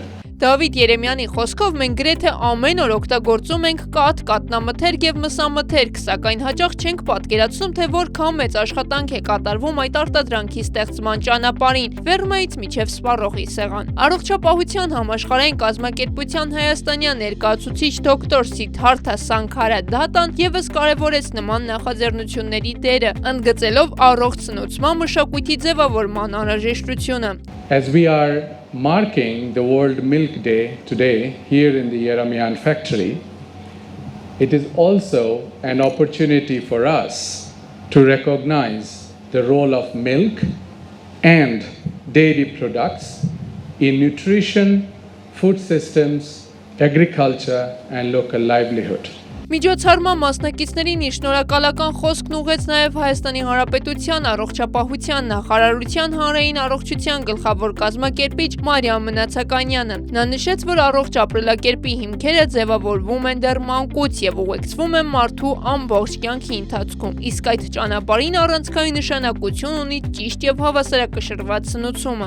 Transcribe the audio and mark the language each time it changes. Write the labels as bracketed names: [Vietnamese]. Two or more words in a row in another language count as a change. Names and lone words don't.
[Armenian] Դավիթ Երեմյանի խոսքով մենք գրեթե ամեն օր օգտագործում ենք կաթ, կաթնամթերք և մսամթերք, սակայն հաճախ չենք պատկերացնում, թե որքան մեծ աշխատանք է կատարվում այդ արտադրանքի ստեղծման ճանապարհին, ֆերմայից մինչև սպառողի սեղան։ Առողջապահության համաշխարհային կազմակերպության հայաստանյան ներկայացուցիչ դոկտոր Սիդդհարթա Սանքարա Դատան ևս կարևորեց նման նախաձեռնությունների դերը, ընդգծելով առողջ սնուցման մշակույթի ձևավորման անհրաժեշտությունը։ [English] As we are marking the World Milk Day today here in the Yeremyan factory, it is also an opportunity for us to recognize the role of milk and dairy products in nutrition, food systems, agriculture and local livelihood. [Armenian] Միջոցառման մասնակիցներին իր շնորհակալական խոսքն ուղղեց նաև Հայաստանի Հանրապետության առողջապահության նախարարության հանրային առողջության գլխավոր կազմակերպիչ Մարիամ Մնացականյանը։ Նա նշեց, որ առողջ ապրելակերպի հիմքերը ձևավորվում են դեռ մանկուց և ուղեկցվում են մարդու ամբողջ կյանքի ընթացքում, իսկ այդ ճանապարհին առանցքային նշանակություն ունի ճիշտ և հավասարակշռված սնուցումը։